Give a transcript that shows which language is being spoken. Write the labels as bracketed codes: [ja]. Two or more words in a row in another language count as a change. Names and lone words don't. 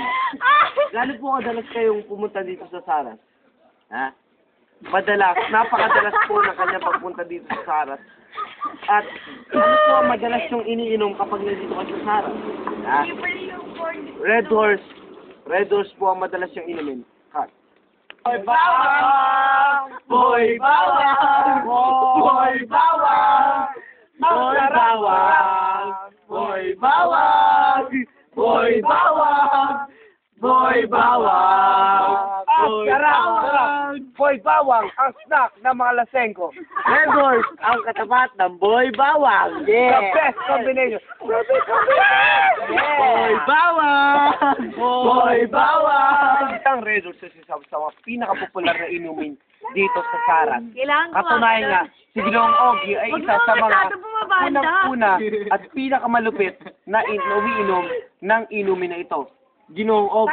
[tl] Gaano po kadalas kayong pumunta dito sa Saras? Ha? Madalas, napakadalas po ng kanyang pagpunta dito sa Saras. At ano po ang madalas yung iniinom kapag nandito ka sa Saras? Ha? Red Horse po ang madalas yung inumin. Cut. Boy bawang! Boy bawang! Boy bawang! Boy bawang! Boy bawang! Boy bawang! Boy bawang! Boy bawang! Boy bawang ang snack ng mga lasengko. Red Horse ang katapat ng Boy Bawang. [en] The best combination. Boy Bawang! [tl] Boy Bawang! Isang Red Horse sa mga pinakapopular na inumin dito sa Saras. Kailangan ko Katunayan nga, si Ginoong Ogie ay isa sa mga unang-una at pinakamalupit na umiinom ng inumin na ito. Ginoong Ogie,